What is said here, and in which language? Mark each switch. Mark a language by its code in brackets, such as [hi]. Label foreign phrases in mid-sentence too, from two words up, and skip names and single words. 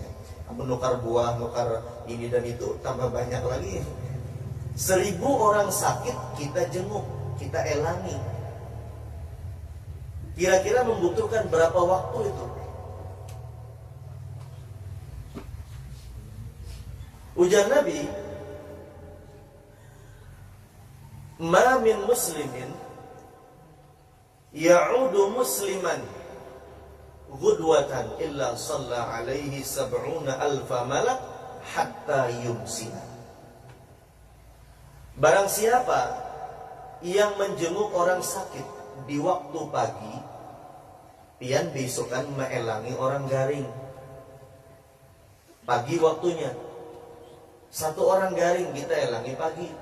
[bjn] Menukar buah, nukar ini dan itu, tambah banyak lagi. 1000 orang sakit kita jenguk, kita elangi. Kira-kira membutuhkan berapa waktu itu? Ujar Nabi, [ar] ما من مسلم يعود مسلما غدوة إلا صلى عليه 70,000 ملك حتى يمسي. [bjn] Barang siapa yang menjenguk orang sakit di waktu pagi, pian besokan meelangi orang garing. Pagi waktunya, 1 orang garing kita elangi pagi.